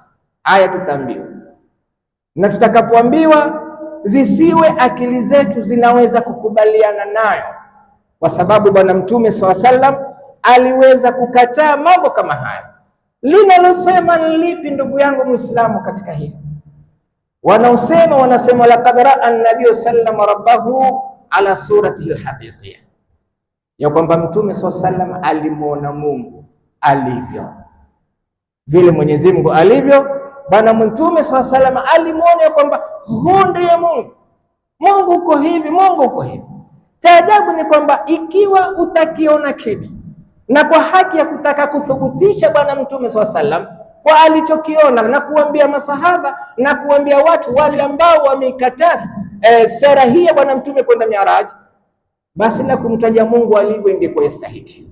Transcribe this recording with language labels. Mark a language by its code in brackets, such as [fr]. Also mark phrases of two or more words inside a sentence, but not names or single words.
[sw] Aya tutaambiwa, na tutakapoambiwa zisiwe akili zetu zinaweza kukubaliana nayo, kwa sababu Bwana Mtume SAW aliweza kukataa mambo kama haya. Linalosema ni lipi, ndugu yangu Muislamu, katika hili? Wanasema [ar] لقد رأى النبي صلى الله ربه على صورته الحقيقية, [sw] ya kwamba Mtume SAW alimuona Mungu alivyo, vile Mwenyezi Mungu alivyo. Bwana Mtume SAW alimuona ya kwamba huyu ndiye Mungu. Mungu uko hivi, Mungu uko hivi. Cha ajabu ni kwamba ikiwa utakiona kitu na kwa haki ya kutaka kuthubutisha Bwana Mtume SAW kwa alichokiona na kuambia masahaba na kuambia watu wale ambao wamekataza sera hii ya Bwana Mtume kwenda Mi'raj, basi na kumtaja Mungu alivyo ingekuwa yastahiki.